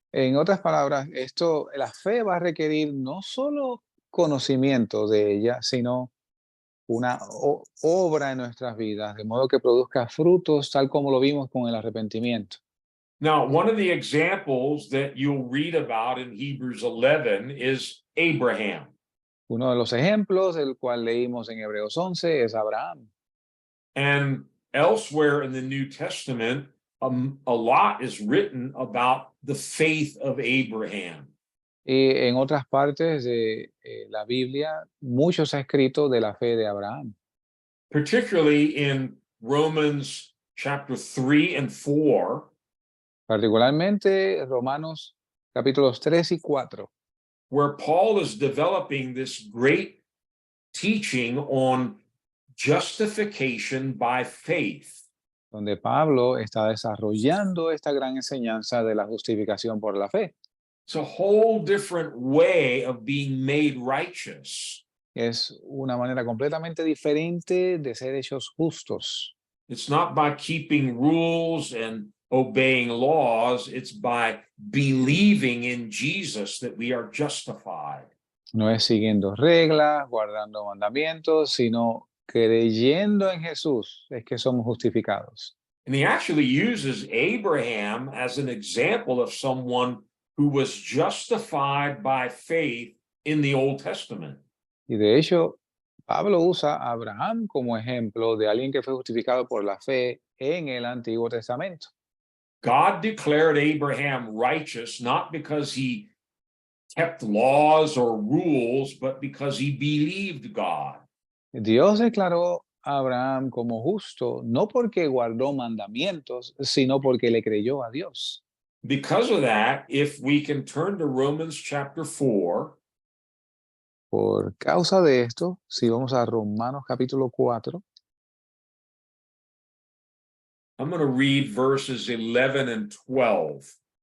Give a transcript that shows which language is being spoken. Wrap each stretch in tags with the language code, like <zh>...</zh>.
<es>En otras palabras, la fe va a requerir no solo conocimiento de ella, sino una obra en nuestras vidas, de modo que produzca frutos, tal como lo vimos con el arrepentimiento.</es> <en>Now, one of the examples that you'll read about in Hebrews 11 is Abraham.</en> <es>Uno de los ejemplos, el cual leímos en Hebreos 11, es Abraham.</es> <en>And elsewhere in the New Testament, a lot is written about the faith of Abraham.</en> <es>Y en otras partes de la Biblia, mucho se ha escrito de la fe de Abraham.</es> <en>Particularly in Romans chapter 3 and 4,</en> <es>Particularmente Romanos capítulos 3 y 4,</es> <en>where Paul is developing this great teaching on justification by faith.</en> <es>donde Pablo está desarrollando esta gran enseñanza de la justificación por la fe.</es> <en>It's a whole different way of being made righteous.</en> <es>Es una manera completamente diferente de ser hechos justos.</es> <en>It's not by keeping rules and obeying laws, it's by believing in Jesus that we are justified.</en> <es>No es siguiendo reglas, guardando mandamientos, sino creyendo en Jesús es que somos justificados.</es> <en>And he actually uses Abraham as an example of someone who was justified by faith in the Old Testament.</en> <es>Y de hecho, Pablo usa a Abraham como ejemplo de alguien que fue justificado por la fe en el Antiguo Testamento.</es> <en>God declared Abraham righteous not because he kept laws or rules, but because he believed God.</en> <es>Dios declaró a Abraham como justo, no porque guardó mandamientos, sino porque le creyó a Dios.</es> <en>Because of that, if we can turn to Romans chapter 4,</en> <es>Por causa de esto, si vamos a Romanos capítulo 4,</es> <en>I'm going to read verses 11 and 12,</en>